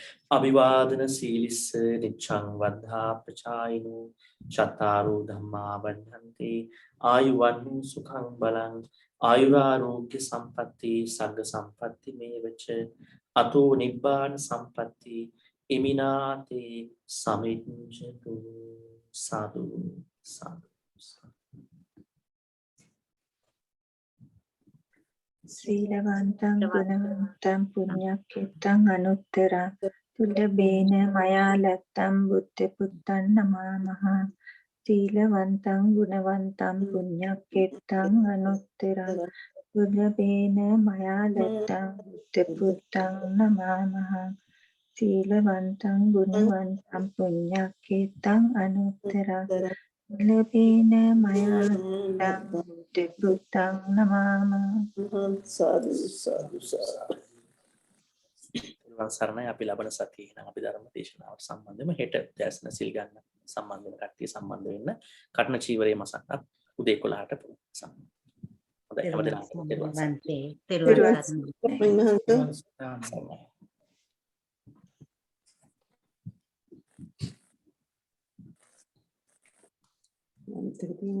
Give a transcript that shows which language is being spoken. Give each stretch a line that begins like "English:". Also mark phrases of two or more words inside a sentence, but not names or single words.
Pali: අභිවාදන සීලිස්ස නිච්ඡං වද්ධා ප්‍රචායිනෝ චත්තාරෝ ධම්මා වර්ධන්ති ආයුවන්නෝ සුඛං බලං ආයුරාෝග්‍ය සම්පatti සග්ග සම්පatti මේවච අතෝ නිබ්බාන සම්පatti ඉමිනාතේ සමිච්ඡතු සාදු සාදු සීලවන්තං ගුණවන්තං පුඤ්ඤක්ඛෙත්තං අනුත්තරං තුල්ලබේන මයා ලත්තං බුද්ධ පුත්තං නමාමහ සීලවන්තං ගුණවන්තං පුඤ්ඤක්ඛෙත්තං අනුත්තරං තුල්ලබේන මයා ලත්තං බුද්ධ පුත්තං නමාමහ සීලවන්තං ගුණවන්තං පුඤ්ඤක්ඛෙත්තං අනුත්තරං තුල්ලබේන මයා ලත්තං බුද්ධ පුත්තං නමාමහ
Sinhala: සාදු සාදු සාදු සරණයි අපි ලබන සතියේ නම් අපි ධර්ම දේශනාවට සම්බන්ධව හෙට දැස්න සිල් ගන්න සම්බන්ධ වෙන කට්ටිය සම්බන්ධ වෙන්න කටන චීවරයේ මසක්කත් උදේ 11ට සම්බන්ධ. හොඳයි හැමදෙනාටම තෙරුවන් සරණයි.